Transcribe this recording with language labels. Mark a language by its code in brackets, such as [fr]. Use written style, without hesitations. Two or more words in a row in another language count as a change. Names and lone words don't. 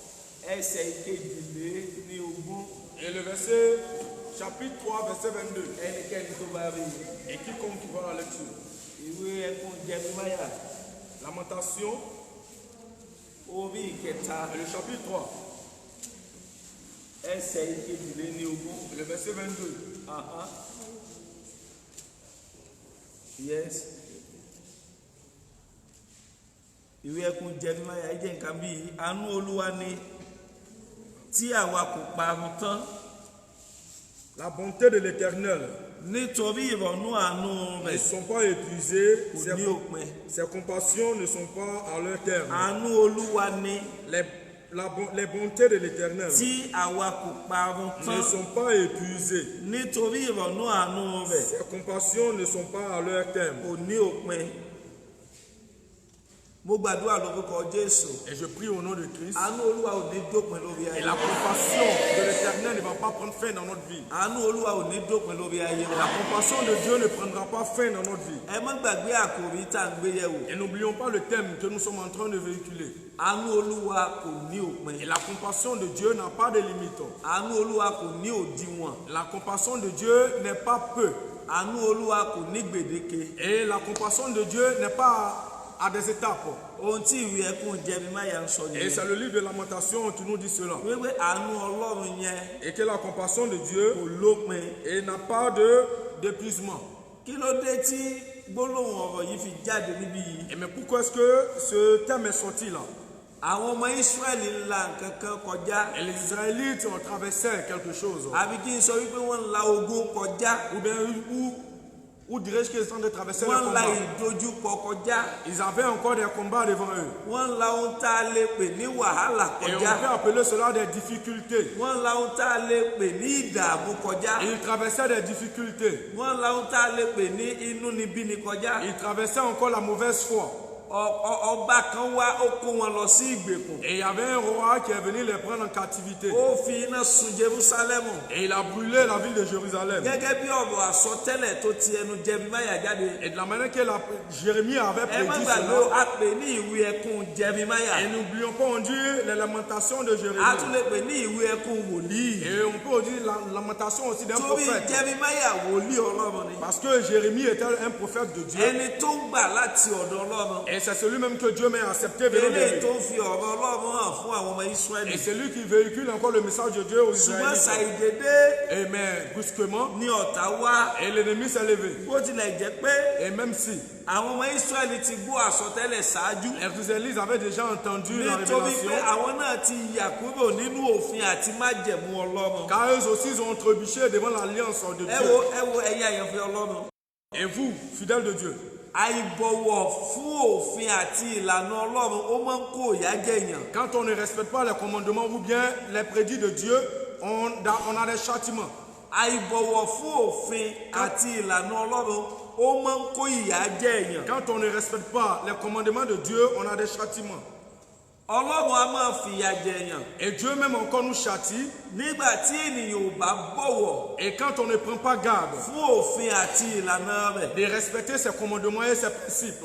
[fr] Et le verset, chapitre 3, verset 22. Et quiconque qui voit la lecture. Lamentation. Et le chapitre 3. Et le verset 22. Yes. [yo] Ìwé ẹkún Jeremiah jẹ́ nǹkan bíi àánú Olúwa ni tí àwa kò parun tán. [fr] La bonté de l'Éternel [yo] Nítorí ìrọ̀nú àánú [fr] ne [yo] rẹ̀ [fr] sont pas épuisées, [yo] kò ní òpin. [fr] ses compassions ne sont pas à leur terme. [yo] Àánú Olúwa ni [fr] Les bontés de l'Éternel [yo] tí àwa kò parun [fr] ne [yo] tán. [fr] sont pas épuisées. [yo] Nítorí ìrọ̀nú àánú rẹ̀ [fr] Ses compassions ne sont pas à leur terme. [yo] kò ní òpin. Mo gbàdúrà lórúkọ Jésù. [fr] Et je prie au nom de Christ. [yo] Àánú Olúwa ò ní dópin lórí [fr] Et [yo] ayé. [fr] la compassion de l'Éternel ne va pas prendre fin dans notre vie. [yo] Àánú Olúwa ò ní dópin lórí ayé [fr] La [yo] wa. [fr] compassion de Dieu ne prendra pas fin dans notre vie. [yo] Ẹ má gbàgbé àkòrí tá à ń gbé yẹ̀wò. [fr] Et n'oublions pas le thème que nous sommes en train de véhiculer. [yo] Àánú Olúwa kò ní òpin. [fr] Et la compassion de Dieu n'a pas de limite. [yo] Àánú Olúwa kò ní òdiwọ̀n. [fr] La compassion de Dieu n'est pas peu. [yo] Àánú Olúwa kò ní gbèdéke. [fr] Et la compassion de Dieu n'est pas à des étapes. [yo] Ohun tí ìwé ẹkún Jeremiah ń sọ [fr] Et [yo] nìyẹn. [fr] c'est le livre de Lamentation qui nous dit cela. [yo] Wípé àánú Ọlọ́run yẹn [fr] Et que la compassion de Dieu [yo] kò lópin. [fr] et n'a pas d'épuisement. [yo] Kí ló dé tí gbólóhùn ọ̀rọ̀ yìí fi jáde níbí yìí? [fr] Et mais pourquoi est-ce que ce thème est sorti là? [yo] Àwọn ọmọ Ísírẹ́lì ń la nǹkan kan kọjá. [fr] Et les Israélites ont traversé quelque chose. [yo] Àbí kí n sọ wípé wọ́n ń la ogun kọjá. [fr] Ou bien, où dirais-je qu'ils sont en train de traverser le [yo] Wọ́n ń la [fr] combat? [yo] ìdojúkọ kọjá. [fr] Ils avaient encore des combats devant eux. [yo] Wọ́n ń la ohun tá a lè pè ní wàhálà [fr] Et on [yo] kọjá. [fr] peut appeler cela des difficultés. [yo] Wọ́n ń la ohun tá a lè pè ní ìdààmú kọjá. [fr] Ils traversaient des difficultés. [yo] Wọ́n ń la ohun tá a lè pè ní inúnibíni kọjá. [fr] Ils traversaient encore la mauvaise foi. [yo] Ọba kan wá ó kó wọn lọ sí ìgbèkùn. [fr] Et il y avait un roi qui est venu les prendre en captivité. [yo] Ó fi iná sun Jerúsálẹ́mù. [fr] Et il a brûlé la ville de Jérusalem. [yo] Gẹ́gẹ́ bí ọ̀rọ̀ àsọtẹ́lẹ̀ tó ti ẹnu Jeremiah jáde. [fr] Et de la manière que Jérémie avait [yo] Ẹ má [fr] prédit [yo] gbàgbé [fr] cela. [yo] a pè ní ìwé ẹkún Jeremiah. [fr] Et n'oublions pas, on dit les lamentations de [yo] A [fr] Jérémie. [yo] tún lè pè ní ìwé ẹkún wòlíì. [fr] Et on peut dire la lamentation aussi d'un [yo] Torí [fr] prophète. [yo] Jeremiah wòlíì Ọlọ́run ni. [fr] Parce que Jérémie était un prophète de Dieu. [yo] Ẹni tó ń gbà láti ọ̀dọ̀ Ọlọ́run. [fr] Et c'est celui-même que Dieu m'a accepté venant de [yo] Eléyìí [fr] lui. [yo] tó ń fi ọ̀rọ̀ Ọlọ́run hàn fún àwọn ọmọ [fr] Et [yo] Ísírẹ́lì. [fr] c'est lui qui véhicule encore le message de Dieu aux [yo] Ṣùgbọ́n [fr] Israélites. [yo] ṣàìdédé [fr] Et mais brusquement, [yo] ni ọ̀tá wá. [fr] et l'ennemi s'est levé. [yo] Bó tilẹ̀ jẹ́ pé [fr] Et même si [yo] àwọn ọmọ Ísírẹ́lì ti gbọ́ àsọtẹ́lẹ̀ ṣáájú. [fr] les Israélites avaient déjà entendu la [yo] Nítorí pé [fr] révélation, [yo] àwọn náà ti yà kúrò nínú òfin àti májẹ̀mú Ọlọ́run. [fr] car eux aussi ils ont trébuché devant l'alliance de [yo] Ẹ [fr] Dieu. [yo] wo ẹ̀yin àyànfẹ́ Ọlọ́run. [fr] Et vous, fidèles de Dieu, [yo] Àìbọ̀wọ̀ fún òfin àti ìlànà Ọlọ́run ó máa ń kó ìyà jẹ̀yàn. [fr] quand on ne respecte pas les commandements ou bien les prédits de Dieu, on a des châtiments. [yo] Àìbọ̀wọ̀ fún òfin àti ìlànà Ọlọ́run ó máa ń kó ìyà jẹ̀yàn. [fr] Quand on ne respecte pas les commandements de Dieu, on a des châtiments. [yo] Ọlọ́run a máa fìyà jẹ̀yàn [fr] Et Dieu même encore nous châtie. [yo] nígbà tí ènìyàn ò bá bọ̀wọ̀ [fr] Et quand on ne prend pas garde [yo] fún òfin àti ìlànà rẹ̀. [fr] de respecter ses commandements et ses principes.